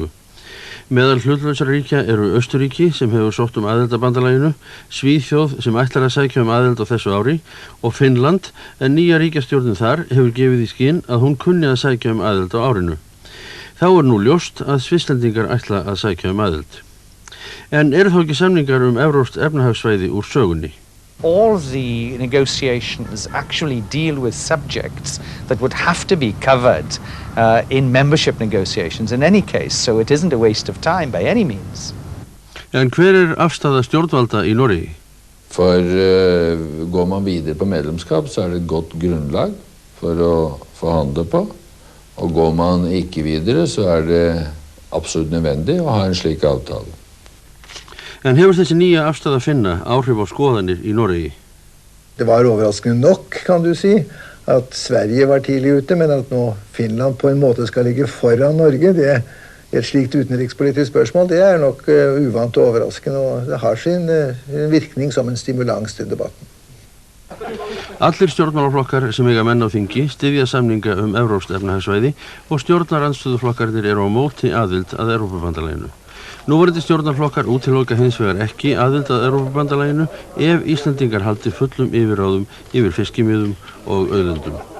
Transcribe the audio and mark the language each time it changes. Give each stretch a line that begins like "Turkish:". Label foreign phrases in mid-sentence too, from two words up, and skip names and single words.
Icelandic: Meðal hlutlausra ríkja eru Austurríki sem hefur sótt aðild að bandalaginu, Svíþjóð sem ætlar að sækja aðild á þessu ári og Finnland, en nýja ríkjastjórnin þar hefur gefið í skyn að hún kunni að sækja aðild á árinu. Þá nú ljóst að Svisslendingar ætla að sækja aðild. En eru þó ekki samningar evrópskt efnahagssvæði úr sögunni?
English: All the negotiations actually deal with subjects that would have to be covered in membership negotiations in any case, so it isn't a waste of time by any means.
Icelandic: En hver afstaða stjórnvalda í Noregi?
Norwegian: Går man videre på medlemskap, så det et godt grunnlag for å forhandle på. Og går man ikke videre, så det absolutt nødvendig å ha en slik avtale.
Icelandic: En hefur þessi nýja afstæða finna áhrif á skoðanir í Noregi?
Norwegian: Det var overraskende nok, kan du si, at Sverige var tidlig ute, men at nå Finland på en måte skal ligge foran Norge, det et slikt utenrikspolitisk spørsmål, det nok uvant og overraskende, og det har sin virkning som en stimulans til debatten.
Icelandic: Allir stjórnmálaflokkar sem eiga menn á þingi styðja samninga evrópskt efnahagssvæði og stjórnarandstöðuflokkarnir eru á móti aðild að Evrópubandalaginu. Núverandi stjórnarflokkar útiloka hins vegar ekki aðild að Evrópubandalaginu ef Íslendingar haldi fullum yfirráðum yfir fiskimiðum og auðlindum.